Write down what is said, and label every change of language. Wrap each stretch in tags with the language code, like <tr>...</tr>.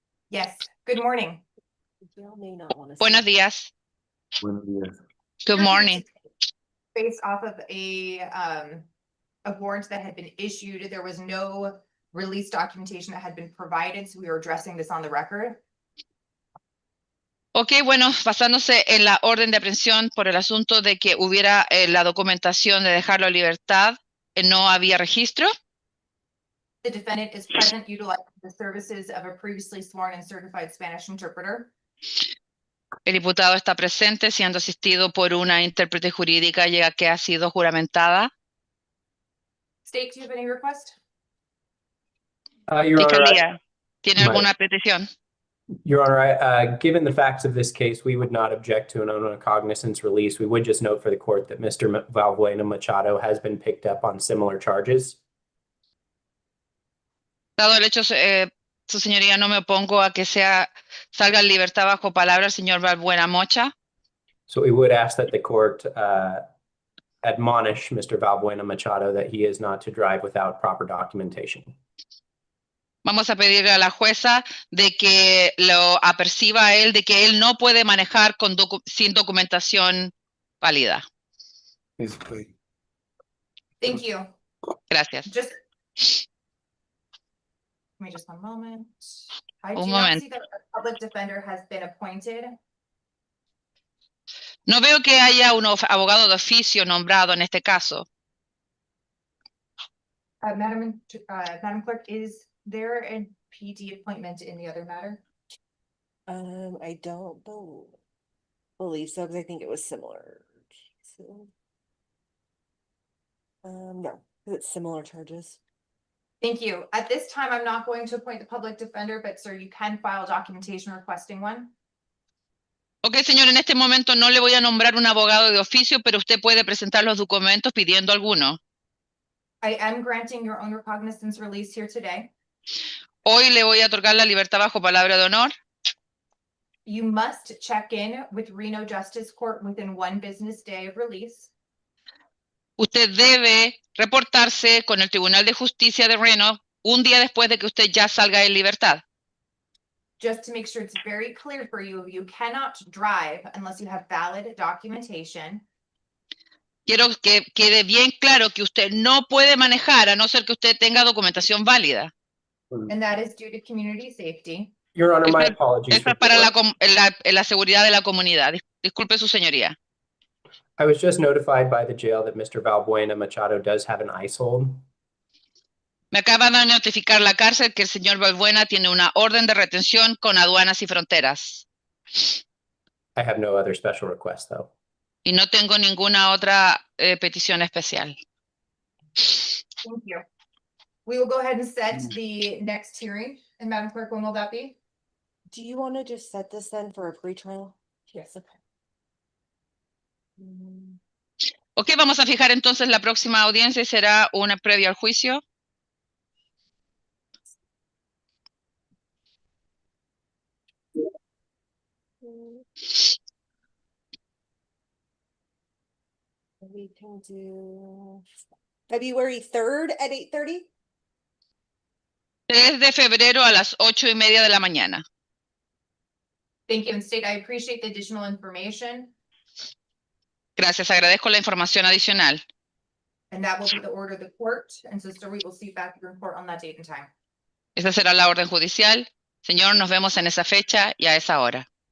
<en>Yes, good morning. Jill may not want to.</en> <es>Buenos días. Buenos días.</es> <en>Good We're here morning. today Based off of a warrant that had been issued, there was no release documentation that had been provided, so we were addressing this on the record.</en> <es>Ok, bueno, basándose en la orden de aprehensión por el asunto de que hubiera la documentación de dejarlo en libertad, no había registro.</es> <en>The defendant is present utilizing the services of a previously sworn and certified Spanish interpreter.</en> <es>El diputado está presente siendo asistido por una intérprete jurídica ya que ha sido juramentada.</es> <en>State, do you have any request? Your Honor,</en> <es>Fiscalía, ¿tiene</es> <en>my-</en> <es>alguna petición?</es> <en>Your Honor, given the facts of this case, we would not object to an unrecognizance release. We would just note for the court that Mr. Valbuena Machado has been picked up on similar charges.</en> <es>Dado el hecho, su señoría, no me opongo a que salga en libertad bajo palabra el señor Valbuena Mocha.</es> <en>So we would ask that the court admonish Mr. Valbuena Machado that he is not to drive without proper documentation.</en> <es>Vamos a pedirle a la jueza de que lo aperciba a él de que él no puede manejar sin documentación válida.</es> <en>Thank you.</en> <es>Gracias.</es> <en>Just. Give me just one moment. I</en> <es>Un</es> <en>do not</en> <es>momento.</es> <en>see that a public defender has been appointed.</en> <es>No veo que haya un abogado de oficio nombrado en este caso.</es> <en>Madam Clerk, is there a PD appointment in the other matter? I don't believe so, because I think it was similar. So, no, 'cause it's similar charges. Thank you. At this time, I'm not going to appoint the public defender, but sir, you can file documentation requesting one.</en> <es>Ok, señor, en este momento no le voy a nombrar un abogado de oficio, pero usted puede presentar los documentos pidiendo alguno.</es> <en>I am granting your own recognizance release here today.</en> <es>Hoy le voy a otorgar la libertad bajo palabra de honor.</es> <en>You must check in with Reno Justice Court within 1 business day of release.</en> <es>Usted debe reportarse con el Tribunal de Justicia de Reno un día después de que usted ya salga en libertad.</es> <en>Just to make sure it's very clear for you, you cannot drive unless you have valid documentation.</en> <es>Quiero que quede bien claro que usted no puede manejar a no ser que usted tenga documentación válida.</es> <en>And that is due to community safety. Your Honor, my</en> <es>Eso-</es> <en>apologies.</en> <es>Eso es para la seguridad de la comunidad. Disculpe su señoría.</es> <en>I was just notified by the jail that Mr. Valbuena Machado does have an ICE hold.</en> <es>Me acaba de notificar la cárcel que el señor Valbuena tiene una orden de retención con aduanas y fronteras.</es> <en>I have no other special request, though.</en> <es>Y no tengo ninguna otra petición especial.</es> <en>Thank you. We will go ahead and set the next hearing. And Madam Clerk, when will that be? Do you want to just set this then for a pretrial? Yes. Okay.</en> <es>Ok, vamos a fijar entonces la próxima audiencia y será una previa al juicio.</es> <en>We can do February 3rd at 8:30.</en> <es>3 de febrero a las 8:30 de la mañana.</es> <en>Thank you. And State, I appreciate the additional information.</en> <es>Gracias, agradezco la información adicional.</es> <en>And that will be the order of the court. And so, sir, we will see you back in report on that date and time.</en> <es>Esa será la orden judicial. Señor, nos vemos en esa fecha y a esa hora.</es>